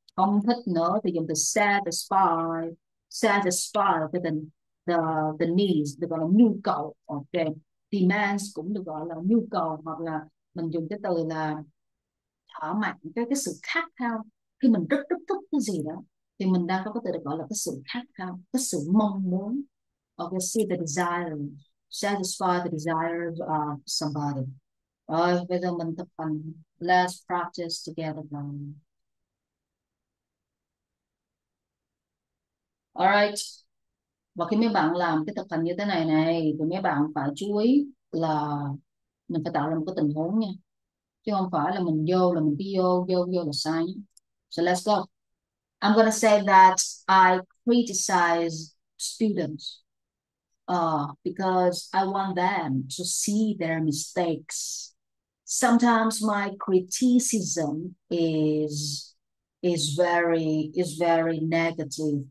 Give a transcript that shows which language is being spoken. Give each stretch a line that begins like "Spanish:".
Vietnamese: Không thích nữa thì dùng từ satisfy.
English: Satisfy the the needs
Vietnamese: được gọi là nhu cầu, ok. Demands cũng được gọi là nhu cầu, hoặc là mình dùng cái từ là thỏa mãn cái sự khát khao. Khi mình rất rất thích cái gì đó thì mình đang có cái từ được gọi là cái sự khát khao, cái sự mong muốn.
English: Ok, see the desire, satisfy the desires of somebody.
Vietnamese: Rồi bây giờ mình thực hành.
English: Let's practice together now.
Vietnamese: Alright, và khi mấy bạn làm cái thực hành như thế này này thì mấy bạn phải chú ý là mình phải tạo ra một cái tình huống nha, chứ không phải là mình vô là mình cứ vô là sai nhé.
English: So let's go. I'm gonna say that I criticize students because I want them to see their mistakes. Sometimes my criticism is very negative.